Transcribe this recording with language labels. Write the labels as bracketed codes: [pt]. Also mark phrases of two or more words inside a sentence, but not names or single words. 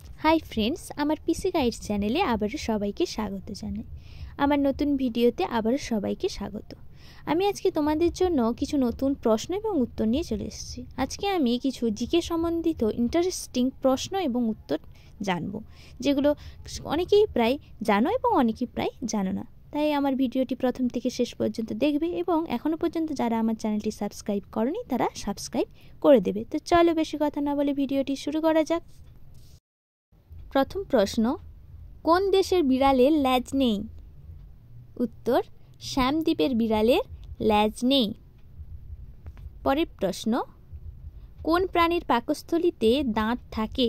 [en] Hi friends [bn] আমার পিসি গাইডস চ্যানেলে আবারও সবাইকে স্বাগত জানাই। আমার নতুন ভিডিওতে আবারও সবাইকে স্বাগত। আমি আজকে তোমাদের জন্য কিছু নতুন প্রশ্ন এবং উত্তর নিয়ে চলে এসেছি। আজকে আমি কিছু জিকে সম্বন্ধিত ইন্টারেস্টিং প্রশ্ন এবং উত্তর জানব, যেগুলো অনেকেই প্রায় জানো এবং অনেকেই প্রায় জানো না। তাই আমার ভিডিওটি প্রথম থেকে শেষ পর্যন্ত দেখবে এবং এখনও পর্যন্ত যারা আমার চ্যানেলটি সাবস্ক্রাইব করোনি তারা সাবস্ক্রাইব করে দেবে। তো চলো বেশি কথা না বলে ভিডিওটি শুরু করা যাক। প্রথম প্রশ্ন, কোন দেশের বিড়ালের লেজ নেই? উত্তর, শ্যামদ্বীপের বিড়ালের লেজ নেই। পরের প্রশ্ন, কোন প্রাণীর পাকস্থলীতে দাঁত থাকে?